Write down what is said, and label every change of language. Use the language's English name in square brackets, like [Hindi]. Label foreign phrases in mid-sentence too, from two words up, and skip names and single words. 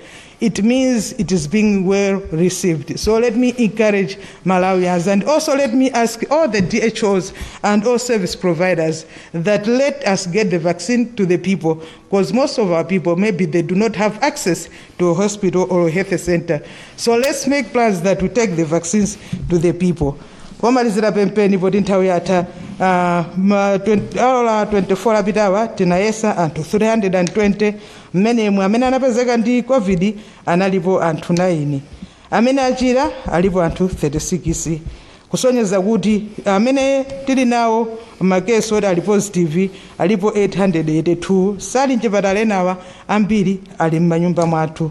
[English] It means it is being well received. So let me encourage Malawians, and also let me ask all the DHOs and all service providers that let us get the vaccine to the people, because most of our people, maybe they do not have access to a hospital or a health center. So let's make plans that we take the vaccines to the people. [Nyanja] Pomalizira pempeni poti nthawi yatha 24 apitawa tinayesa anthu 320 mmenemu amene anapezeka ndi COVID analipo anthu 9, amene achira alipo anthu 36, kusonyeza kuti amene tili nawo makesi oti ali positive alipo 882, sali mchipatala enawa ambiri ali m'manyumba mwathu.